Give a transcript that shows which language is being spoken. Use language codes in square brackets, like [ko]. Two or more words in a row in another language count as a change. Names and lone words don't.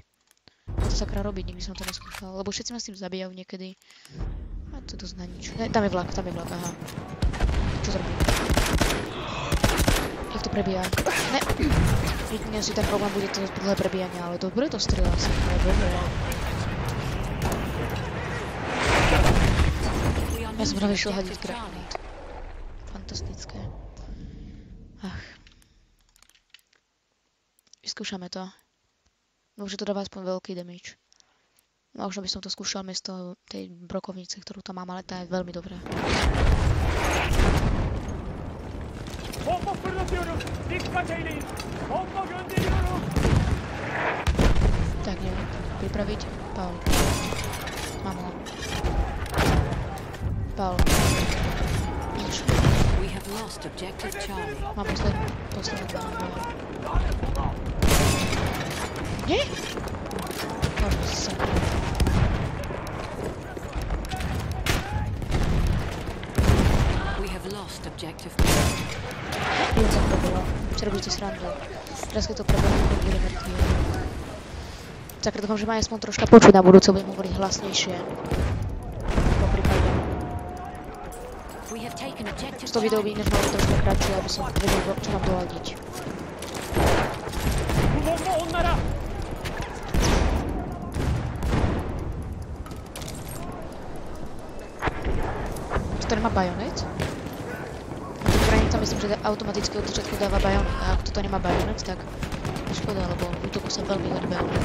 [sk] To sakra robiť, nikdy som to neskúšal, lebo všetci ma s tým zabíjajú niekedy. A to je dosť na nič. Ne, tam je vlak, aha. Čo to robí? Jak to prebíja? Ne! Jedine si ten problém bude to dlhé prebíjanie, ale dobre to strieľa sa. Dobre. [en] We are [sk] Ja som práve [en] losing [sk] išiel hadiť [en] objective Charlie. [sk] granát. Fantastické. Ach. Vyskúšame to. Môže to dáva aspoň veľký damage. Možno by som to skúšal miesto tej brokovnice, ktorú tam mám, ale tá je veľmi dobrá. [tr] Bomba fırlatıyorum. Dikkat eyleyin. Bomba gönderiyorum. [sk] Tak, neviem to pripraviť. Paul. Mám ho. Paul. Nič. [en] We have lost objective Charlie. [sk] Mám poslednú banánu. Nie? Možno sa. [en] We have lost objective [sk] Viem, co to bolo. Čo robíte srandu. Teraz keď to prebehne, tak bude mŕtvý. Tak dúfam, že ma aspoň troška počuť na budúce, budem hovoriť hlasnejšie. Po prípade. [en] We have taken objective [sk] To video by [en] Charlie. [sk] ináč malo troška kratšie, aby som vedel, čo mám doľadiť. [tr] Bu bomba onlara. [sk] To nemá bajonet? Zbranica myslím, že automaticky od začiatku dáva bajonet. A ak toto nemá bajonet, tak škoda, lebo v útoku sa veľmi hodí bajonet.